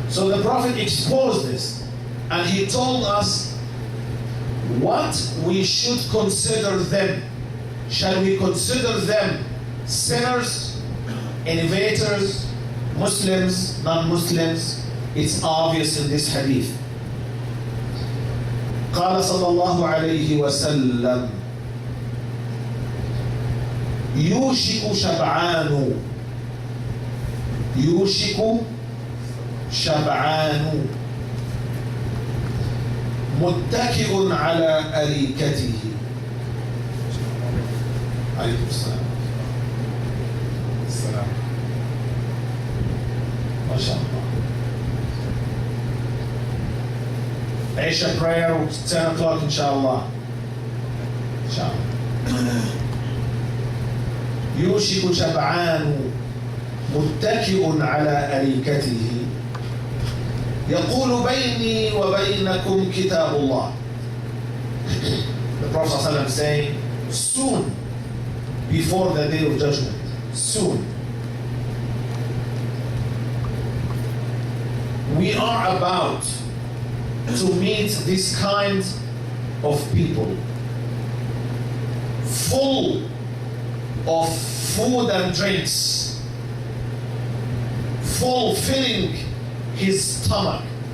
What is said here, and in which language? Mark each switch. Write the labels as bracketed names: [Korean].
[English] So the Prophet exposed this, and he told us what we should consider them. Shall we consider them sinners, innovators, Muslims, non-Muslims? It's obvious in this hadith. [Arabic] قال صلى الله عليه وسلم يوشك شبعان متكئ على أريكته. عليكم السلام. ما شاء الله. [English] Isha prayer, 10 o'clock, inshallah. [Arabic] يوشك شبعان متكئ على أريكته يقول بيني وبينكم كتاب الله. [English] The Prophet ﷺ saying, soon, before the day of judgment, soon, we are about to meet this kind of people, full of food and drinks, fulfilling his stomach.